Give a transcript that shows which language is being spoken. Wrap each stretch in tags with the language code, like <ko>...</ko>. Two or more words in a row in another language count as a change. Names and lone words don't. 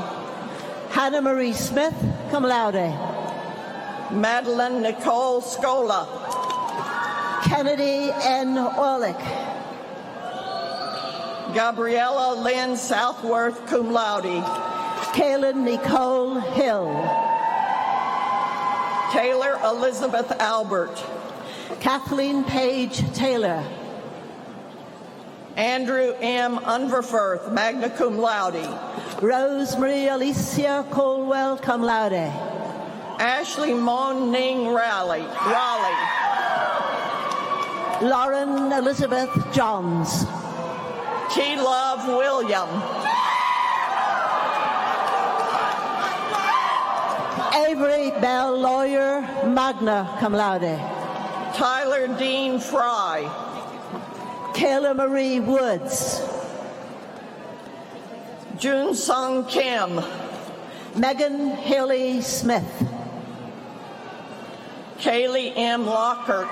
<en>Hannah Marie Smith,</en> <la>cum laude.</la> <en>Madeline Nicole Scola. Kennedy N. Orlick. Gabriella Lynn Southworth,</en> <la>cum laude.</la> <en>Kaylin Nicole Hill. Taylor Elizabeth Albert. Kathleen Page Taylor. Andrew M. Unverfirth,</en> <la>magna cum laude.</la> <en>Rosemary Alicia Colwell,</en> <la>cum laude.</la> <en>Ashley Mon Ning Raleigh. Lauren Elizabeth Johns. T. Love William. Avery Bell Lawyer,</en> <la>magna cum laude.</la> <en>Tyler Dean Fry. Kayla Marie Woods. June Sung Kim. Megan Haley Smith. Kaylee M. Lockhart.</en>